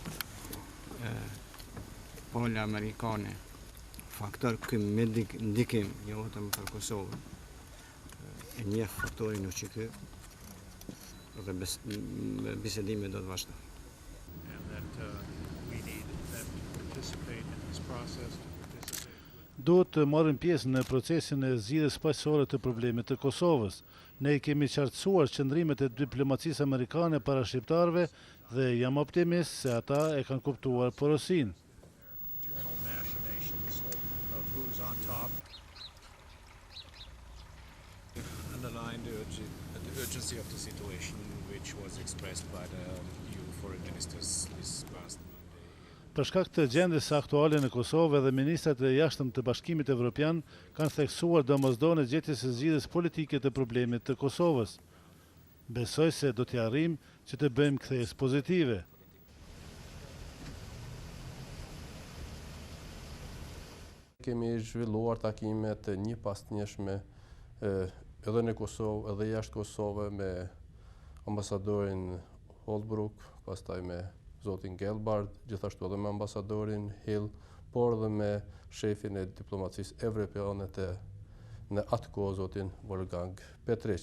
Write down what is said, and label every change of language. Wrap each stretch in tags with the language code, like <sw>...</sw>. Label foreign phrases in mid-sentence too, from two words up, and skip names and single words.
<sq>pola amerikane, faktor ky me ndikim, jo vetëm për Kosovën, e njeh faktorin UÇK dhe bisedimi do të vazhdojë.</sq> <en>And that we need them to participate in this process.</en> <sq>Duhet të marrim pjesë në procesin e zgjidhjes paqësore të problemit të Kosovës. Ne kemi qartësuar qëndrimet e diplomacisë amerikane para shqiptarëve dhe jam optimist se ata e kanë kuptuar porosinë.</sq> <en>Internal machinations of who's on top. Underline the urgency of the situation, which was expressed by the EU foreign ministers this past Monday.</en> <sq>Për shkak të gjendjes aktuale në Kosovë dhe ministrat e jashtëm të Bashkimit Evropian kanë theksuar domosdoshmërinë e gjetjes së zgjidhjes politike të problemit të Kosovës. Besoj se do të arrijmë që të bëjmë kthesë pozitive. Kemi zhvilluar takime të një pas njëshme edhe në Kosovë edhe jashtë Kosovë me ambasadorin Holbrooke, pastaj me zotin Gelbard, gjithashtu edhe me ambasadorin Hill, por edhe me shefin e diplomacisë evropiane të në atë kohë zotin Wolfgang Petritsch.</sq>